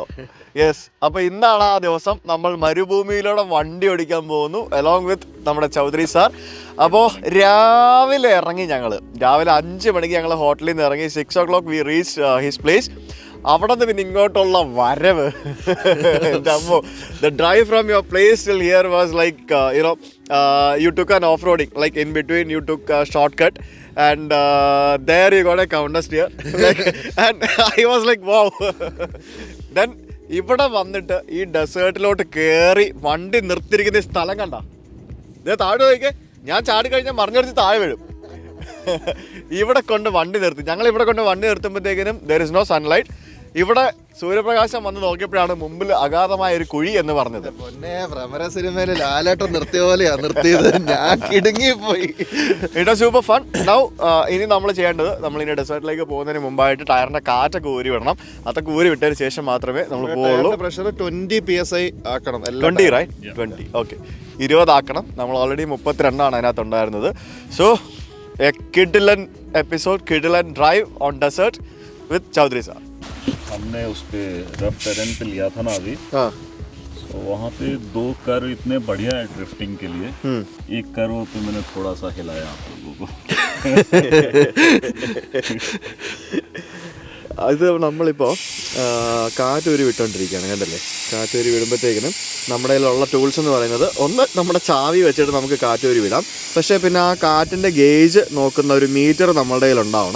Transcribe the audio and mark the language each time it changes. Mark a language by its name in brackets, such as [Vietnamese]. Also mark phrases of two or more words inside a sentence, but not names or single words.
[Malayalam] യെസ്, അപ്പോൾ ഇന്നാണ് ആ ദിവസം. നമ്മൾ മരുഭൂമിയിലൂടെ വണ്ടി ഓടിക്കാൻ പോകുന്നു [English] along with [Malayalam] നമ്മുടെ ചൗധരി സാർ. അപ്പോൾ രാവിലെ ഇറങ്ങി രാവിലെ 5 മണിക്ക് ഞങ്ങൾ ഹോട്ടലിൽ നിന്ന് ഇറങ്ങി. [English] 6 o'clock we reach his place. [Malayalam] അവിടെ നിന്ന് പിന്നെ ഇങ്ങോട്ടുള്ള വരവ്, [English] the drive from your place till here was like you took an off-roading, like in between you took a shortcut and there you got a counter steer and I was like wow. [Malayalam] Then ഇവിടെ വന്നിട്ട് ഈ ഡെസേർട്ടിലോട്ട് കയറി വണ്ടി നിർത്തിയിരിക്കുന്ന സ്ഥലം കണ്ട, ഇത് താഴെ നോക്കിയേ. ഞാൻ ചാടി കഴിഞ്ഞാൽ മറിഞ്ഞടിച്ച് താഴെ വീഴും. ഇവിടെ കൊണ്ട് വണ്ടി നിർത്തി. ഞങ്ങൾ ഇവിടെ കൊണ്ട് വണ്ടി നിർത്തുമ്പോഴത്തേക്കിനും [English] there is no sunlight. [Malayalam] ഇവിടെ സൂര്യപ്രകാശം വന്ന് നോക്കിയപ്പോഴാണ് മുമ്പിൽ അഗാധമായ ഒരു കുഴി എന്ന് പറഞ്ഞത്. ഭ്രമര സിനിമയിൽ ലാലേട്ടൻ നിർത്തിയ പോലെയാ നിർത്തിയത്. ഞാൻ കിടുങ്ങിപ്പോയി. [English] it was super fun. [Malayalam] നൗ ഇനി നമ്മൾ ചെയ്യേണ്ടത്, നമ്മൾ ഇനി ഡെസേർട്ടിലേക്ക് പോകുന്നതിന് മുമ്പായിട്ട് ടയറിന്റെ കാറ്റൊക്കെ ഊരി വിടണം. അതൊക്കെ ഊരി വിട്ടതിന് ശേഷം മാത്രമേ നമ്മൾ പോവുള്ളൂ. പ്രഷർ 20 PSI ആക്കണം. 20 റൈറ്റ്? 20. ഓക്കെ, 20 ആക്കണം. നമ്മൾ ഓൾറെഡി 32 അതിനകത്ത് ഉണ്ടായിരുന്നത്. [English] so a കിഡിലൻ episode, കിഡിലൻ drive on desert with ചൗധരി sir. [Hindi] हमने उस पे [English] rough terrain [Hindi] पे लिया था ना अभी, तो वहाँ पे 2 कर्व इतने बढ़िया है ड्रिफ्टिंग के लिए. एक कर्व पे मैंने थोड़ा सा हिलाया आप लोगों को. [Malayalam] അത് നമ്മളിപ്പോൾ കാറ്റൂരി വിട്ടുകൊണ്ടിരിക്കുകയാണ്, കണ്ടല്ലേ? കാറ്റൂരി വിടുമ്പോഴത്തേക്കിനും നമ്മുടെ കയ്യിലുള്ള ടൂൾസ് എന്ന് പറയുന്നത്, ഒന്ന് നമ്മുടെ ചാവി വെച്ചിട്ട് നമുക്ക് കാറ്റൂരി വിടാം. പക്ഷേ പിന്നെ ആ കാറ്റിൻ്റെ ഗേജ് നോക്കുന്ന ഒരു മീറ്റർ നമ്മുടെ കയ്യിൽ ഉണ്ടാവണം.